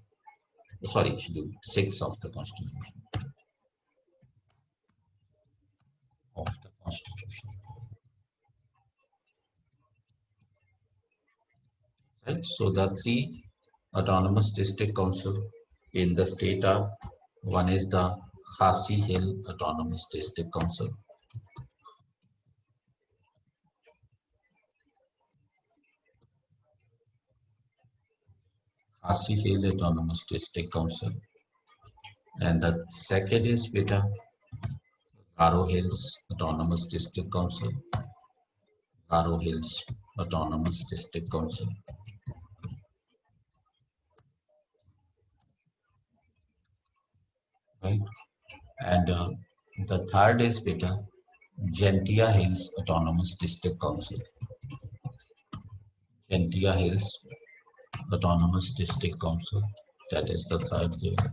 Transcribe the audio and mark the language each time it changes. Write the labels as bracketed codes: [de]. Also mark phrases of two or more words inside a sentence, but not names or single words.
[en] Sorry, Schedule 6 of the Constitution. Right. So the 3 autonomous district council in the state are, one is the Khasi Hill Autonomous District Council. Khasi Hill Autonomous District Council. And the second is beta Garo Hills Autonomous District Council. Garo Hills Autonomous District Council. Right. And the third is beta Gentia Hills Autonomous District Council. Gentia Hills Autonomous District Council. That is the third here.